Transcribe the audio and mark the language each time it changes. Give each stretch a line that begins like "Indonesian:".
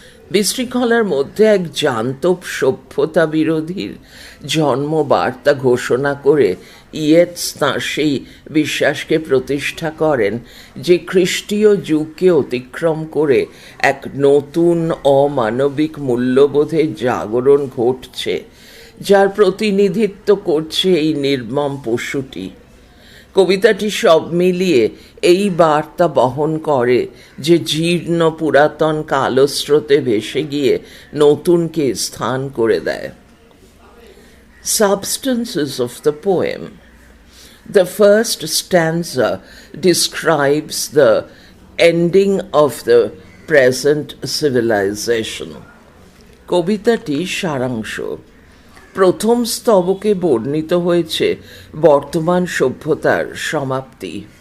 Bangla: বিশৃঙ্খলার মধ্যে এক জান্তব সভ্যতা বিরোধীর জন্মবার্তা ঘোষণা করে ইয়েটস তাঁর সেই বিশ্বাসকে প্রতিষ্ঠা করেন যে খ্রিস্টীয় যুগকে অতিক্রম করে এক নতুন অমানবিক মূল্যবোধের জাগরণ ঘটছে, যার প্রতিনিধিত্ব করছে এই নির্মম পশুটি। কবিতাটি সব মিলিয়ে এই বার্তা বহন করে যে জীর্ণ পুরাতন কালস্রোতে ভেসে গিয়ে নতুনকে স্থান করে দেয়।
English: Substances of the poem. The first stanza describes the ending of the present civilization.
Bangla: কবিতাটি সারাংশ। প্রথম স্তবকে বর্ণিত হয়েছে বর্তমান সভ্যতার সমাপ্তি।